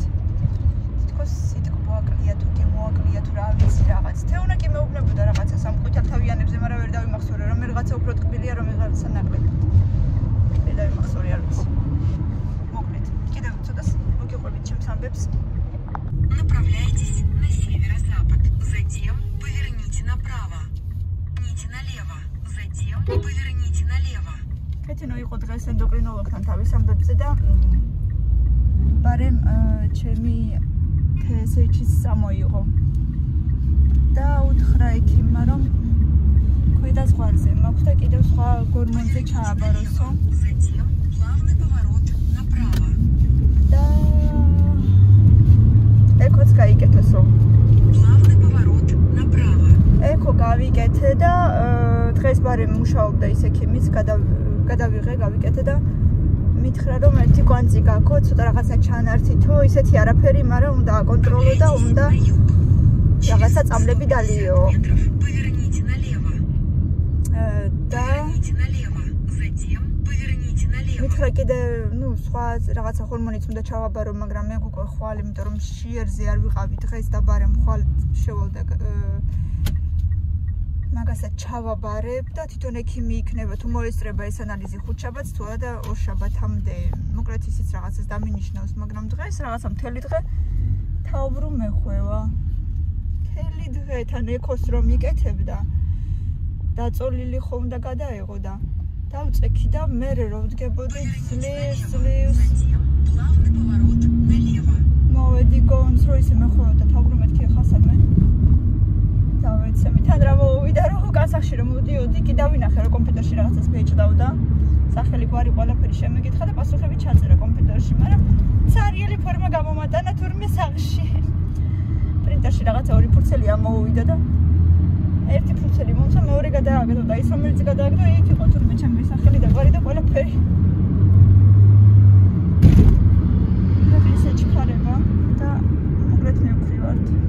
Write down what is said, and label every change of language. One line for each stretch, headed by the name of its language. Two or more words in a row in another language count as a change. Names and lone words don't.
Georgian: თითქოს სიტყვა აკლია თუ გემოაკლია თუ რა ვიცი რაღაც. თეონა კი მეუბნებოდა რაღაცა სამ ყვითელთავიანებზე, მაგრამ ვერ დავიმახსოვრე, რომ რაღაცა უფრო ტკბილია, რომ რაღაცა ნაკლები. ვერ დავიმახსოვრე, არ ვიცი. მოკლედ, კიდევ ცოტას მოგიყვებით ჩემს ამბებს.
Russian: Направляйтесь на северо-запад, затем поверните направо. Идите налево, затем поверните налево.
Georgian: Катино იყო დღეს ენდოკრინოლოგთან თავის ამბებზე და ბარემ ჩემი TSH-ის წამოიღო. და უთხრა ექიმმა, რომ ქვედა ზღვარზე მაქვს და კიდევ სხვა გორმონზე ჩააბაროსო.
Russian: Затем плавный поворот направо.
Georgian: და ეკოც გაიკეთოსო.
Russian: Плавный поворот направо.
Georgian: ეკო გავიკეთე და დღეს ბარემ მუშაობდა ის ექიმიც, გადავიღე, გავიკეთე და მითხრა რომ ერთი კვანძი გაქო, ცოტა რაღაცა ჩანართითო, ისეთი არაფერი, მაგრამ უნდა აკონტროლო და უნდა რაღაცა წამლები დალიო.
Russian: Поверните налево.
Georgian: და
Russian: Поверните налево. Затем поверните налево.
Georgian: მითხრა კიდე, სხვა რაღაცა ჰორმონიც უნდა ჩავაბარო, მაგრამ მე უკვე ხვალ, იმიტომ რომ შიერზე არ ვიყავი დღეს და ბარემ ხვალ შევალდა მაგასაც ჩავაბარებ და თვითონ ექიმი იქნება თუ მოესწრება ეს ანალიზი ხუთშაბათს თუ არა და ორშაბათამდე. მოკლედ ისიც რაღაცას დამინიშნავს, მაგრამ დღეს რაღაცა მთელი დღე თაუბრუ მეხვევა. მთელი დღე თან ეკოს რომ იკეთებდა. დაწოლილი ხო უნდა გადაეღო და დავწექი და მე რო ვდგებოდი ძლივს
Russian: Затем плавный поворот налево.
Georgian: მოვედი გონს რო ისე მეხვევა და თაუბრუ მეთქი ახლა სადმე. დავეცემი თან რა მოვიდა რომ გასახში რომ მოდიოდი კი დავინახე რომ კომპიუტერში რაღაცას მეჭდავდა სახელი გვარი ყველაფერი შემეკითხა და პასუხები ჩაწერა კომპიუტერში, მაგრამ ცარიელი ფორმა გამომატანა თურმე სახში პრინტერში რაღაცა ორი ფურცელი ამოუვიდა და ერთი ფურცელი მომცა მეორე გადააგდო და ის რომელიც გადააგდო იქ იყო თურმე ჩემი სახელი და გვარი და ყველაფერი და ისე ჩქარება და მოკლედ მივქრივართ.